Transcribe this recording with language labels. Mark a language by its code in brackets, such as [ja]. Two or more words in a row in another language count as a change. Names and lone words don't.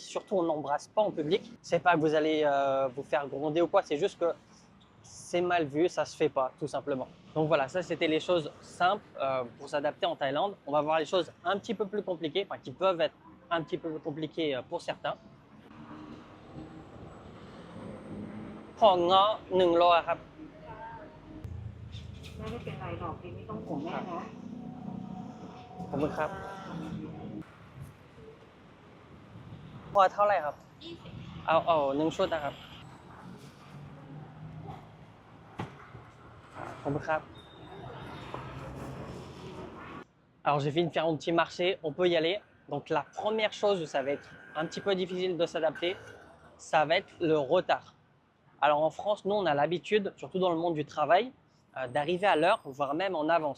[fr] Surtout, on n'embrasse pas en public. Ce n'est pas que vous allez vous faire gronder ou quoi. C'est juste que c'est mal vu, ça ne se fait pas, tout simplement. Donc voilà, ça, c'était les choses simples pour s'adapter en Thaïlande. On va voir les choses un petit peu plus compliquées, enfin, qui peuvent être un petit peu plus compliquées pour certains. [th] ของเงาะ1 โลครับ ไม่ได้เป็นไรหรอกพี่ไม่ต้องห่วงแม่นะ ขอบคุณครับพอเท่าไหร่ครับเอา1 ชุดนะครับขอบคุณครับ [fr] Alors j'ai fini de faire mon petit marché, on peut y aller. Donc la première chose où ça va être un petit peu difficile de s'adapter, ça va être le retard. Alors en France, nous on a l'habitude, surtout dans le monde du travail, d'arriver à l'heure, voire même en avance.